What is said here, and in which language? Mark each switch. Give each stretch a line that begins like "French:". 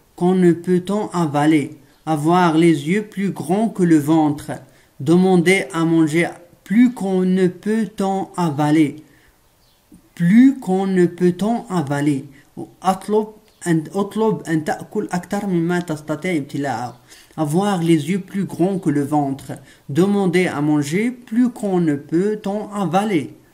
French: Qu'on ne peut t'en avaler. Avoir les yeux plus grands que le ventre. Demander à manger plus qu'on ne peut t'en avaler. Plus qu'on ne peut t'en avaler.
Arabic: اطلب أن تأكل أكثر مما تستطيع ابتلاعه.
French: Avoir les yeux plus grands que le ventre. Demander à manger plus qu'on ne peut t'en avaler.